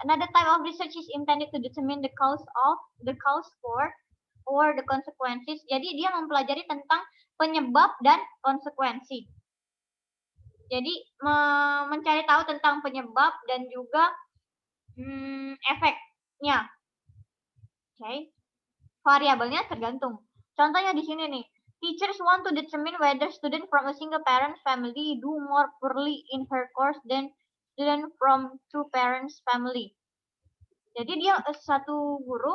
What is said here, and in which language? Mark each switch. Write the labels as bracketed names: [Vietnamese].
[English] Another type of research is intended to determine the cause for or the consequences. [Indonesian] Jadi dia mempelajari tentang penyebab dan konsekuensi. Jadi mencari tahu tentang penyebab dan juga efeknya. Oke. Variabelnya tergantung. Contohnya di sini nih. [English] Teachers want to determine whether student from a single parent family do more poorly in her course than student from two parents family. [Indonesian] Jadi dia satu guru